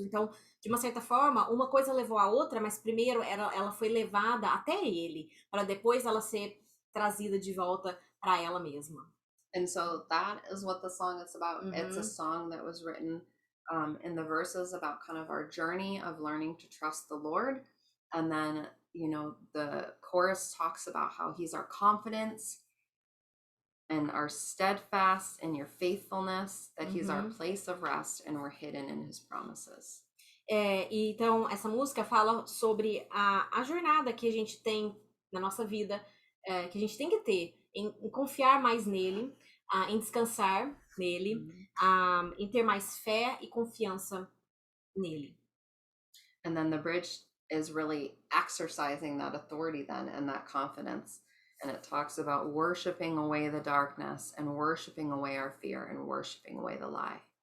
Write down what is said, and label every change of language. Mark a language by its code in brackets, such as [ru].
[pt] Então, de uma certa forma, uma coisa levou a outra, mas primeiro ela foi levada até ele, para depois ela ser trazida de volta para ela mesma. [en] And so that is what the song is about. It's a song that was written in the verses about kind of our journey of learning to trust the Lord. And then, the chorus talks about how he's our confidence and our steadfast in your faithfulness, that he's our place of rest and we're hidden in his promises. [pt] Então, essa música fala sobre a jornada que a gente tem na nossa vida, que a gente tem que ter em confiar mais nele, em descansar nele, em ter mais fé e confiança nele. [en] And then the bridge is really exercising that authority then and that confidence. And it talks about worshiping away the darkness and worshiping away our fear and worshiping away the lie.